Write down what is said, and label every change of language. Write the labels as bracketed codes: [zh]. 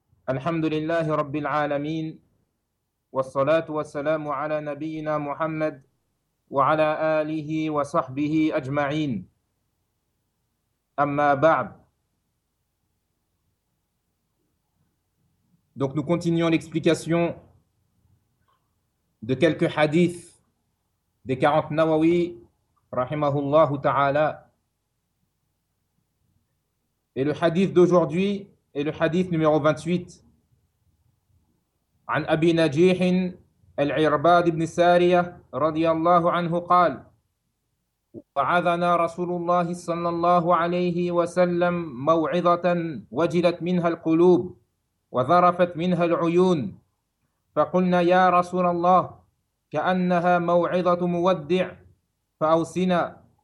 [ar] الحمد لله رب العالمين، والصلاة والسلام على نبينا محمد وعلى آله وصحبه أجمعين. أما بعد، [fr] donc nous continuons l'explication de quelques hadiths des 40 Nawawi [ar] رحمه الله تعالى. [fr] Et le hadith d'aujourd'hui est le hadith numéro 28. [ar] عن أبي نجيح العرباد بن سارية رضي الله عنه قال وعظنا رسول الله صلى الله عليه وسلم موعظة وجلت منها القلوب وظرفت منها العيون فقلنا يا رسول الله كأنها موعظة مودع فأوصنا